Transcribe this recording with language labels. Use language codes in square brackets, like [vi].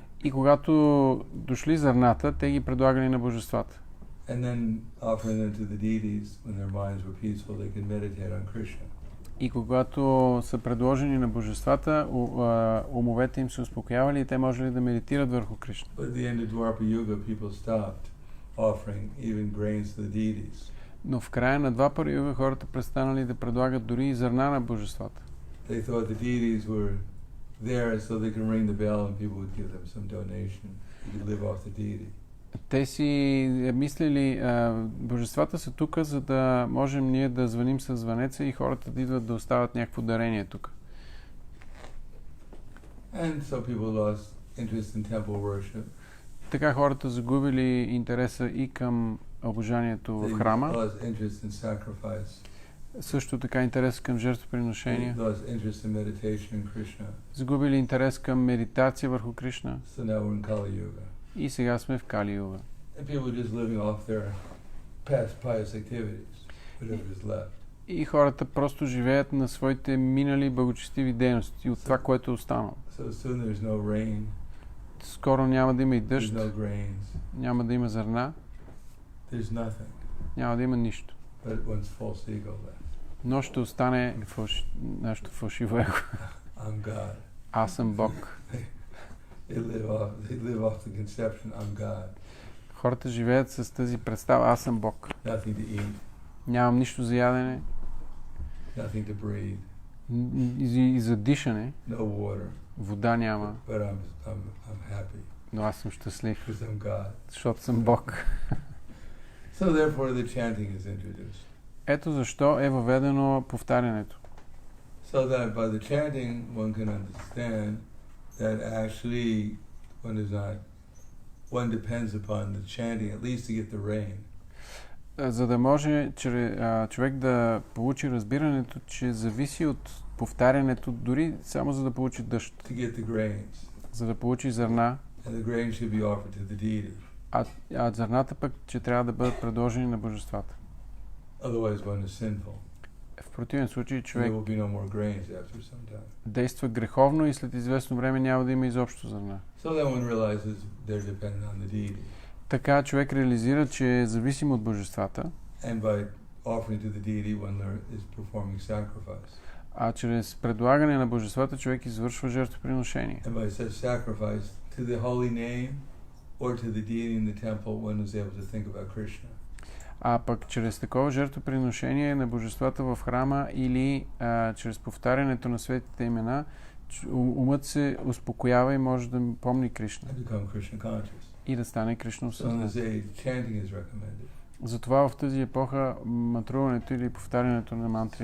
[bg] И когато дошли зърната, те ги предлагали на божествата. [en] And then offering them to the deities when their minds were peaceful, they could meditate on Krishna. [bg] И когато са предложени на божествата, умовете им се успокоявали и те можели да медитират върху Кришна. [en] But at the end of Dwarpa Yuga, people stopped offering even grains to the deities. [bg] Но в края на Двапара юга хората престанали да предлагат дори и зърна на божествата. [en] They thought the deities were there so they could ring the bell and people would give them some donation. You could live off the deity. [bg] Те си мислили, божествата са тук, за да можем ние да звъним със звънеца и хората да идват да остават някакво дарение тук. [en] And so people lost interest in temple worship. [bg] Така хората загубили интереса и към обожанието в храма, [en] lost interest in sacrifice, [bg] също така интерес към жертвоприношение, [en] lost interest in meditation in Krishna. [bg] загубили интерес към медитация върху Кришна [en] So now we're in Kali Yuga. [bg] и сега сме в Кали Юга. [en] And people are just living off their past pious activities, whatever is left. [bg] И хората просто живеят на своите минали благочестиви дейности от това, което е останало. [en] So soon there's no rain, [bg] Скоро няма да има и [en] there's [bg] дъжд, [en] no grains, [bg] няма да има зърна, [en] there's nothing [bg] няма да има нищо. [en] but one's false ego left. [bg] Но ще остане нашето фалшиво его. [en] I'm God. [bg] Аз съм Бог. [en] They live off the conception, I'm God. [bg] Хората живеят с тази представа, аз съм Бог. [en] Nothing to eat, [bg] Нямам нищо за ядене [en] nothing to breathe, [bg] и за дишане. [en] no water, [bg] Вода няма, [en] but I'm happy [bg] но аз съм щастлив, [en] because I'm God. [bg] защото съм Бог. [en] So therefore the chanting is introduced. [bg] Ето защо е въведено повтарянето. [en] So that by the chanting one can understand that actually one depends upon the chanting at least to get the rain. [bg] За да може човек да получи разбирането, че зависи от повтарянето, дори само за да получи дъжд, [en] To get the grains. [bg] за да получи зърна, [en] And the grains should be offered to the deity. [bg] а зърната пък, че трябва да бъдат предложени на божествата. [en] Otherwise one is sinful. [bg] В противен случай [en] There [bg] човек [en] will be no more grains after some time. [bg] действа греховно и след известно време няма да има изобщо зърна. [en] So then one realizes they're dependent on the deity. [bg] Така човек реализира, че е зависим от божествата, [en] And by offering to the deity one is performing sacrifice. [bg] а чрез предлагане на божествата човек извършва жертвоприношение. [en] And by such sacrifice to the holy name or to the deity in the temple one is able to think about Krishna. [bg] А пък чрез такова жертвоприношение на божествата в храма или чрез повтарянето на светите имена, умът се успокоява и може да помни Кришна [en] And become Krishna conscious. [bg] и да стане Кришна [en] So in [bg] осъзнат. [en] this age chanting is recommended. [bg] Затова в тази епоха мантруването или повтарянето на мантри.